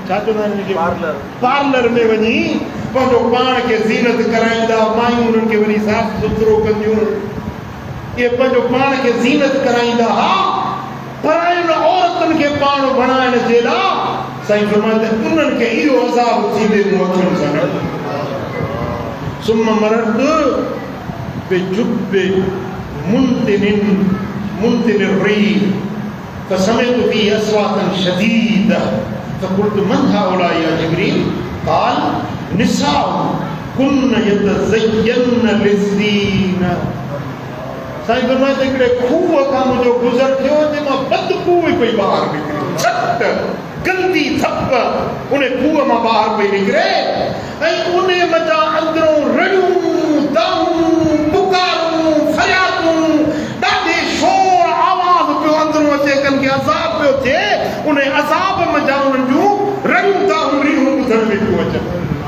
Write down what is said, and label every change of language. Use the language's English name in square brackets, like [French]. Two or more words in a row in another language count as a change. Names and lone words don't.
[Sindhi] छा चवंदा आहिनि पार्लर में वञी पंहिंजो पाण खे ज़ीनत कराईंदा मायूं उन्हनि खे वरी साफ़ सुथरो कंदियूं इहे पंहिंजो पाण खे ज़ीनत कराईंदा हा परायनि औरतुनि खे पाण बणाइण जे लाइ साईं फरमाईंदा उन्हनि खे इहो अज़ाब थींदे मूं अखियुनि सां गॾु [Arabic] ثم مررت بجب मुंतिन الريح فسمعت فيه أصواتا شديدة فقلت من هؤلاء يا جبريل قال نساء كن يتزين للزينة साईं [Sindhi] फरमाईंदा हिकिड़े खूह खां मुंहिंजो गुज़र थियो जंहिंमां बदबू पई ॿाहिरि निकिरे छट गंदी थप उन खूह मां ॿाहिरि पई निकिरे ऐं उन मथां अंदरों रड़ियूं दाऊं पुकारूं फरियादूं ॾाढे शोर आवाज़ पियो अंदरों अचे कनि खे अज़ाब पियो थिए उन अज़ाब मथां उन्हनि जूं रड़ियूं दाऊं रियूं ॿुधण में पियूं अचनि